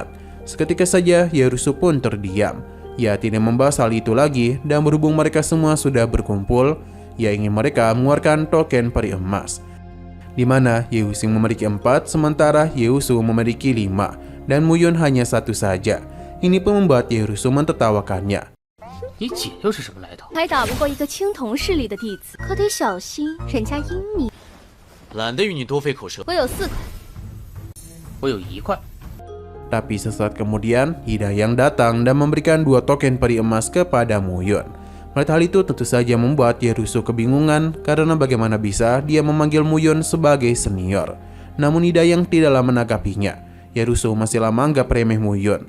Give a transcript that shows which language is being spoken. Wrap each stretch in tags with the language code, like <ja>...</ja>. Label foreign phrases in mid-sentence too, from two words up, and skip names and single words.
<id>Seketika saja Ye Rusing pun terdiam. Ia tidak membahas hal itu lagi dan berhubung mereka semua sudah berkumpul, ia ingin mereka mengeluarkan token peri emas. Di mana Ye Rusing memiliki 4 sementara Ye Rusing memiliki 5 dan Mu Yun hanya 1 saja. Ini pun membuat Ye Rusing mentertawakannya.</id> <zh>你姐又是什么来头？还打不过一个青铜势力的弟子，可得小心，人家阴你。懒得与你多费口舌。我有4块，我有1块。</zh> <id>Tapi sesaat kemudian, Hidayang datang dan memberikan 2 token peri emas kepada Mu Yun. Melihat hal itu tentu saja membuat Ye Rusing kebingungan karena bagaimana bisa dia memanggil Mu Yun sebagai senior. Namun Hidayang tidaklah menanggapinya. Ye Rusing masihlah menganggap remeh Mu Yun.</id>